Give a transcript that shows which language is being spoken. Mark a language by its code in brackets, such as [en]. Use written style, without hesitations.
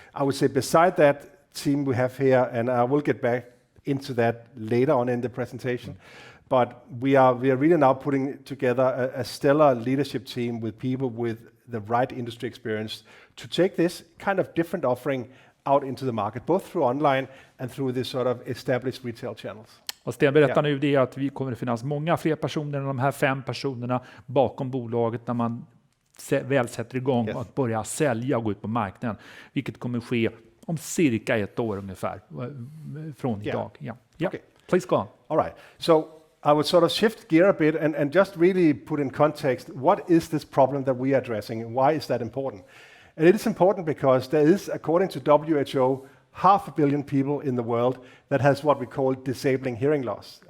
[en] I would say beside that team we have here, and I will get back into that later on in the presentation, but we are really now putting together a stellar leadership team with people with the right industry experience to take this kind of different offering out into the market, both through online and through this sort of established retail channels. [sv] Och Sten berättar nu det att vi kommer att finnas många fler personer än de här 5 personerna bakom bolaget när man väl sätter igång och börjar sälja och gå ut på marknaden, vilket kommer ske om cirka 1 år ungefär från idag. [en] Okay. Please go on. All right. So I would sort of shift gear a bit and just really put in context, what is this problem that we are addressing and why is that important? And it is important because there is, according to WHO, 500 million people in the world that has what we call disabling hearing loss.